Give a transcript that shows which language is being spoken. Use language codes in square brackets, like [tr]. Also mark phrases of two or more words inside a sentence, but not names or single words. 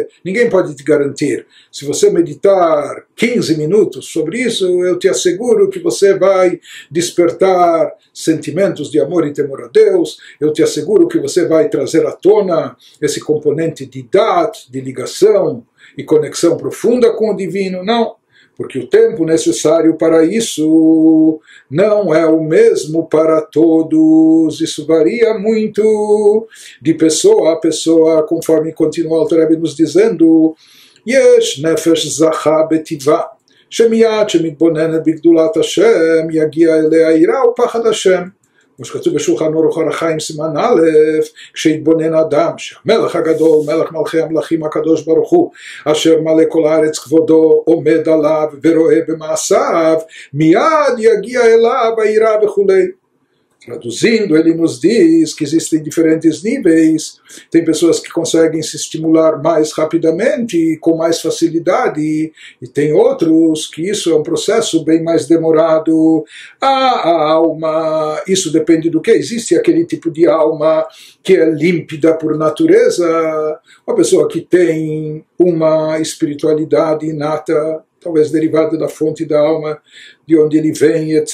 [pt] Ninguém pode te garantir. Se você meditar 15 minutos sobre isso, eu te asseguro que você vai despertar sentimentos de amor e temor a Deus, eu te asseguro que você vai trazer à tona esse componente de dat, de ligação e conexão profunda com o divino. Não, porque o tempo necessário para isso não é o mesmo para todos. Isso varia muito de pessoa a pessoa, conforme continua o Alter Rebbe nos dizendo, [he] יש נפש זכה בטבעה, שמיד שמתבוננת בגדולת השם, יגיע אליה יראה ופחד השם. כמו שכתוב בשולחן אורח אור החיים סימן א', כשהתבונן אדם שהמלך הגדול, מלך מלכי המלכים הקדוש ברוך הוא, אשר מלא כל הארץ כבודו עומד עליו ורואה במעשיו, מיד יגיע אליו היראה וכו'. [pt] Traduzindo, ele nos diz que existem diferentes níveis. Tem pessoas que conseguem se estimular mais rapidamente, com mais facilidade, e tem outros que isso é um processo bem mais demorado. A alma, isso depende do que. Existe aquele tipo de alma que é límpida por natureza, uma pessoa que tem uma espiritualidade inata, talvez derivada da fonte da alma, de onde ele vem, etc.